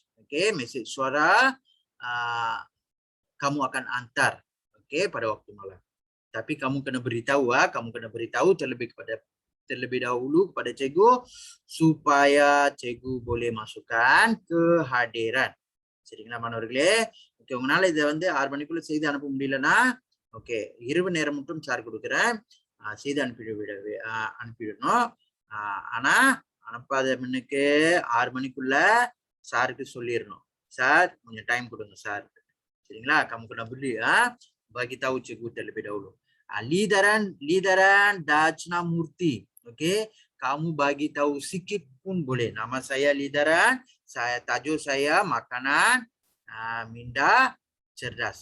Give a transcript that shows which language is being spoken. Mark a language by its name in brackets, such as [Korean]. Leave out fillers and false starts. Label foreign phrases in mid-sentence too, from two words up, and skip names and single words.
[Malay] Message suara kamu akan hantar pada waktu malam. Tapi kamu kena beritahu, terlebih dahulu kepada cikgu supaya cikgu boleh masukkan kehadiran. [Tamil] சரிங்களா மாணவர்களே? ஓகே, உங்களால இதை வந்து 6 மணிக்குள்ள செய்து அனுப்ப முடியலன்னா ஓகே, இரவு நேரம் மட்டும் சார் கொடுக்குறேன். செய்து அனுப்பிடணும். ஆனா அனுப்பாத முன்னுக்கு 6 மணிக்குள்ள சாருக்கு சொல்லிடணும். [Malay] Saat punya [Tamil] time கொடுங்க சார். சரிங்களா? [Malay] Kamu kena beli bagi tahu cikgu terlebih dahulu. Lidaran Dachnamurti. Okey, kamu bagi tahu sikit pun boleh. Nama saya Lidaran, tajuk saya makanan minda cerdas.